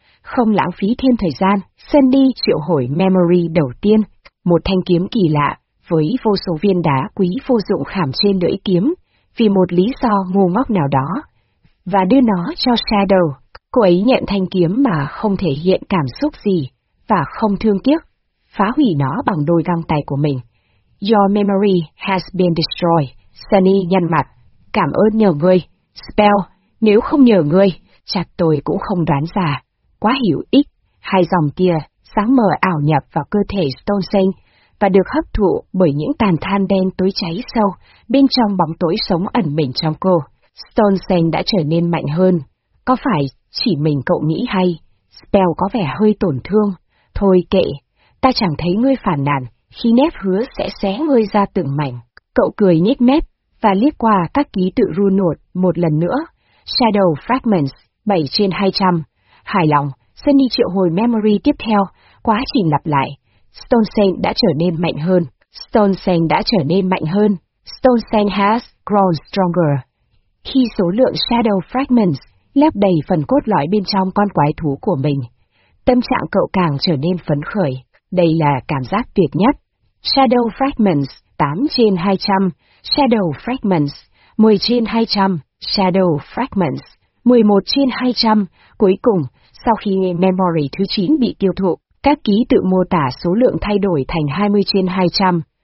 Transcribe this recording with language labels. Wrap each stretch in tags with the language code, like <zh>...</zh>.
<vi>Không lãng phí thêm thời gian, Sunny triệu hồi Memory đầu tiên, một thanh kiếm kỳ lạ, với vô số viên đá quý vô dụng khảm trên lưỡi kiếm, vì một lý do ngu ngốc nào đó, và đưa nó cho Shadow. Cô ấy nhận thanh kiếm mà không thể hiện cảm xúc gì, và không thương tiếc, phá hủy nó bằng đôi găng tay của mình.</vi> <en>Your memory has been destroyed, Sunny</en> <vi>nhăn mặt. Cảm ơn nhờ ngươi, Spell, nếu không nhờ ngươi, chắc tôi cũng không đoán ra. Quá hữu ích, hai dòng kia sáng mờ ảo nhập vào cơ thể Stone Saint và được hấp thụ bởi những tàn than đen tối cháy sâu bên trong bóng tối sống ẩn mình trong cô. Stone Saint đã trở nên mạnh hơn. Có phải chỉ mình cậu nghĩ hay? Spell có vẻ hơi tổn thương. Thôi kệ, ta chẳng thấy ngươi phản nàn khi nếp hứa sẽ xé ngươi ra từng mảnh. Cậu cười nhếch mép và liếc qua các ký tự runột một lần nữa. Shadow Fragments, 7 trên 200. Hài lòng, Sunny triệu hồi memory tiếp theo, quá trình lặp lại. Stone Saint đã trở nên mạnh hơn. Stone Saint đã trở nên mạnh hơn.</vi> <en>Stone Saint has grown stronger.</en> <vi>Khi số lượng Shadow Fragments lấp đầy phần cốt lõi bên trong con quái thú của mình, tâm trạng cậu càng trở nên phấn khởi. Đây là cảm giác tuyệt nhất. Shadow Fragments, 8 trên 200. Shadow Fragments, 10 trên 200. Shadow Fragments, 11 trên 200, cuối cùng, sau khi memory thứ 9 bị tiêu thụ, các ký tự mô tả số lượng thay đổi thành 20 trên 200.</vi>